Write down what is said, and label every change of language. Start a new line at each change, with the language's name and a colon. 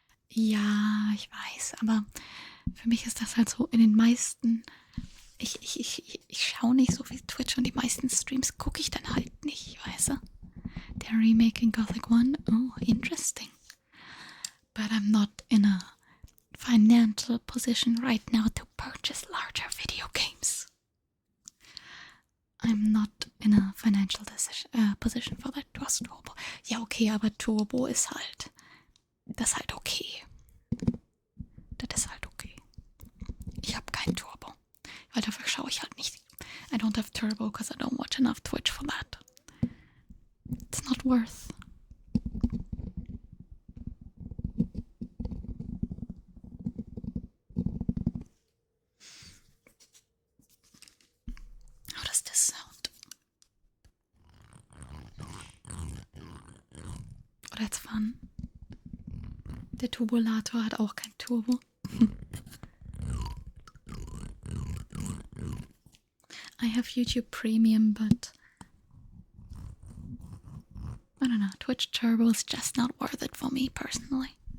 German: Ja, ich weiß, aber für mich ist das halt so in den meisten. Ich schaue nicht so viel Twitch und die meisten Streams gucke ich dann halt nicht, weißt du?
English: They're remaking Gothic 1. Oh, interesting. But I'm not in a financial position right now to purchase larger video games. I'm not in a financial position for that.
German: Du hast Turbo. Ja, okay, aber Turbo ist halt... Das ist halt okay. Das ist halt okay. Ich habe kein Turbo. Weil dafür schaue ich halt nicht.
English: I don't have Turbo because I don't watch enough Twitch for that. It's not worth. How does this sound? Oh, that's fun.
German: Der Turbolator hat auch kein Turbo.
English: I have YouTube Premium, but I don't know, Twitch Turbo is just not worth it for me personally.